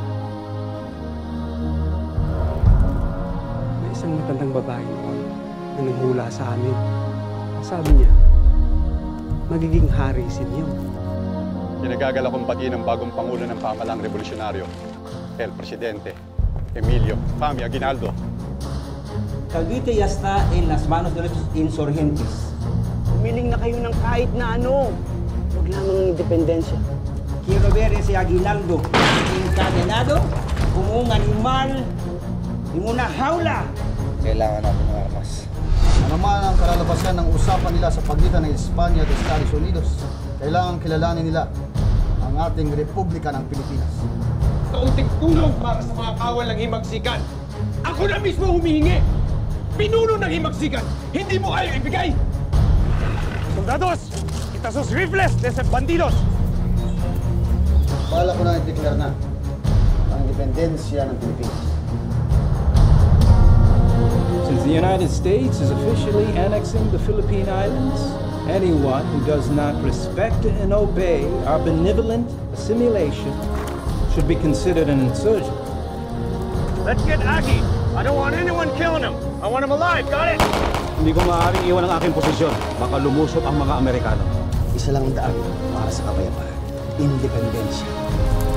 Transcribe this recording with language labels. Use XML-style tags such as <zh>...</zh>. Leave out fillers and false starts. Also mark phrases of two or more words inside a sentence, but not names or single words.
<tl>May isang matandang babae noon na nanghula sa amin. Sabi niya, magiging hari si Niyong. Kinagagal akong batiin ng bagong Pangulo ng Pamahalang Revolusyonaryo,</tl> <es>El Presidente</es> <tl>Emilio Fami Aguinaldo.</tl> <es>Cavite ya está en las manos de los insurgentes.</es> <tl>Humiling na kayo ng kahit na ano. Huwag lamang ng independensya.</tl> <es>Quiero ver ese Aguinaldo encadenado como un animal en una jaula.</es> <tl>Kailangan natin ng armas. Ano man ang kalalabasan ng usapan nila sa pagitan ng Espanya at Estados Unidos, kailangan kilalanin nila ang ating Republika ng Pilipinas. Kaunting tulong para sa mga kawal ng himagsikan. Ako na mismo humihingi! Pinuno ng himagsikan! Hindi mo kaya ibigay!</tl> <es>Soldados! Kita sus rifles de esos bandidos!</es> <tl>Bala ko na i-declare na ang independensya ng Pilipinas.</tl> <en>Since the United States is officially annexing the Philippine Islands, anyone who does not respect and obey our benevolent assimilation should be considered an insurgent. Let's get Aggie! I don't want anyone killing him! I want him alive, got it?</en> <tl>Hindi ko maaaring iwan ang aking posisyon. Baka lumusot ang mga Amerikano. Isa lang ang daan para sa kapayapaan. Independensya.</tl>